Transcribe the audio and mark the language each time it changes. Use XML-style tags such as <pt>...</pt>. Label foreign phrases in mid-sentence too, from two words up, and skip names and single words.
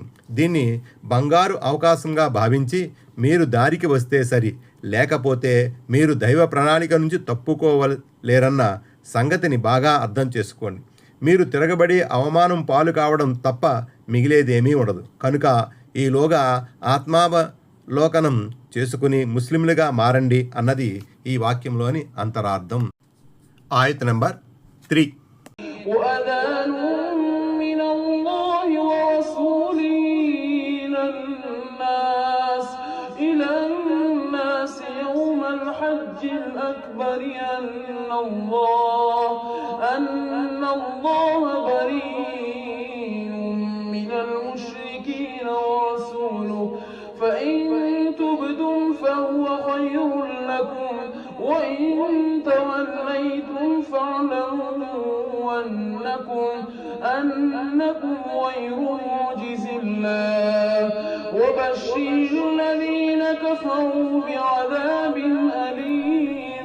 <te>దీన్ని బంగారు అవకాశంగా భావించి మీరు దారికి వస్తే సరి, లేకపోతే మీరు దైవ ప్రణాళిక నుంచి తప్పుకోలేరన్న సంగతిని బాగా అర్థం చేసుకోండి. మీరు తిరగబడి అవమానం పాలు కావడం తప్ప మిగిలేదేమీ ఉండదు. కనుక ఈలోగా ఆత్మావలోకనం చేసుకుని ముస్లింలుగా మారండి అన్నది ఈ వాక్యంలోని అంతరార్థం. ఆయత్ నంబర్ 3.</te> <ar>وأذان من الله ورسوله إلى الناس يوم الحج الأكبر أن الله بريء من المشركين ورسوله فإن تبدم فهو خير لكم وإن توليتم فاعلموا أنكم غير معجز الله وبشر الذين كفروا بعذاب أليم.</ar>